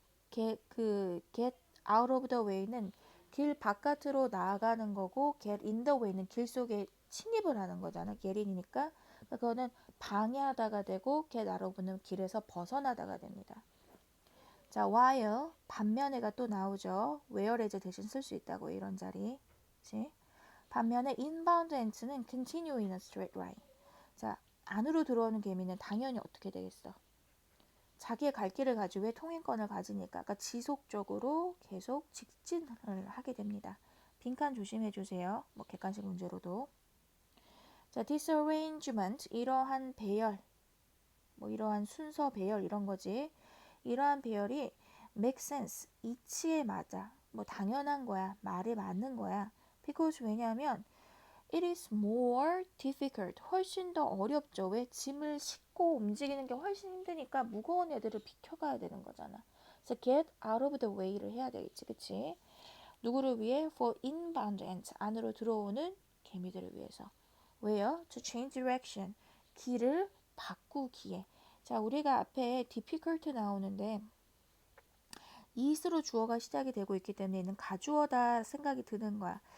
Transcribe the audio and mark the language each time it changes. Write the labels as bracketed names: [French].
[English] get out of the way [Korean] 는 길 바깥으로 나아가는 거고 [English] get in the way [Korean] 는 길 속에 침입을 하는 거잖아. get in이니까 그거는 방해하다가 되고 get out of는 길에서 벗어나다가 됩니다. 자, while 반면에가 또 나오죠. whereas 대신 쓸 수 있다고 이런 자리. 그치? 반면에 [English] inbound ants는 continue in a straight line. [Korean] 자, 안으로 들어오는 개미는 당연히 어떻게 되겠어? 자기의 갈 길을 가지고 왜 통행권을 가지니까 그러니까 지속적으로 계속 직진을 하게 됩니다. 빈칸 조심해 주세요. 뭐 객관식 문제로도. 자, disarrangement 이러한 배열, 뭐 이러한 순서 배열 이런 거지. 이러한 배열이 [English] make sense [Korean] 이치에 맞아. 뭐 당연한 거야. 말에 맞는 거야. [English] because [Korean] 왜냐하면 [English] it is more difficult. [Korean] 훨씬 더 어렵죠. 왜? 짐을 싣고 움직이는 게 훨씬 힘드니까 무거운 애들을 비켜가야 되는 거잖아. 그래서 [English] get out of the way [Korean] 를 해야 되겠지. 그치? 누구를 위해? [English] For inbound ants. [Korean] 안으로 들어오는 개미들을 위해서. 왜요? [English] To change direction. [Korean] 길을 바꾸기에. 자, 우리가 앞에 difficult 나오는데 is로 주어가 시작이 되고 있기 때문에 얘는 가주어다 생각이 드는 거야.